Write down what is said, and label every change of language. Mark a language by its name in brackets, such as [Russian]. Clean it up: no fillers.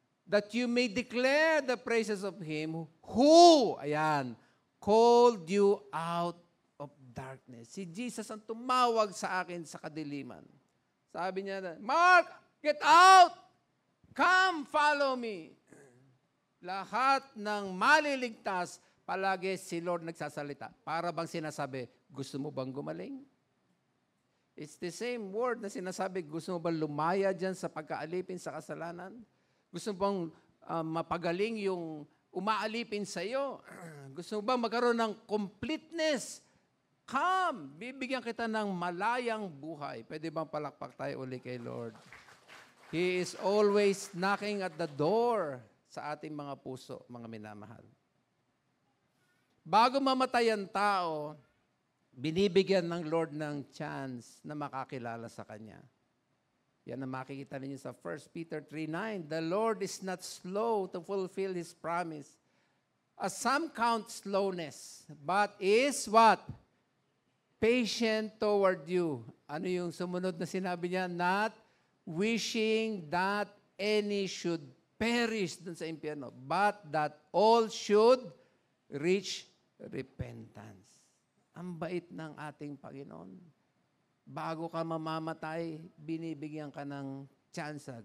[English] That you may declare the praises of Him who, ayan, called you out of darkness. [Filipino] Si Jesus ang tumawag sa akin sa kadiliman. Sabi niya, [English] Mark, get out! Come, follow me. [Filipino] Lahat ng maliligtas, palagi si Lord nagsasalita. Para bang sinasabi, gusto mo bang gumaling? [English] It's the same word [Filipino] na sinasabi, gusto mo bang lumaya dyan sa pagkaalipin sa kasalanan? Gusto mo bang mapagaling yung umaalipin sa iyo? Gusto mo bang magkaroon ng completeness? Come, bibigyan kita ng malayang buhay. Pwede bang palakpak tayo uli kay Lord? [English] He is always knocking at the door [Filipino] sa ating mga puso, mga minamahal. Bago mamatay ang tao, binibigyan ng Lord ng chance na makakilala sa Kanya. Yan ang makikita ninyo sa 1 Peter 3:9. [English] The Lord is not slow to fulfill His promise, as some count slowness, but is what? Patient toward you. [Filipino] Ano yung sumunod na sinabi niya? [English] Not wishing that any should perish [Filipino] dun sa impyerno, [English] but that all should reach repentance. [Filipino] Ang bait ng ating Panginoon. Bago ka mamamatay, binibigyan ka ng tsansa.